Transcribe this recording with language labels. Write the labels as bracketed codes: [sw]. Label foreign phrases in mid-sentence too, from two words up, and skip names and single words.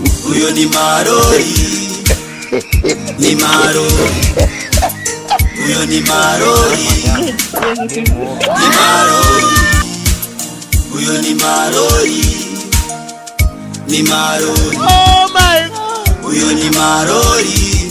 [rn] Uyo ni Marori. Ni Marori. Uyo ni Marori. Ni Marori. Uyo ni Marori. Ni Marori. [en] Oh my God. [rn] Uyo ni Marori.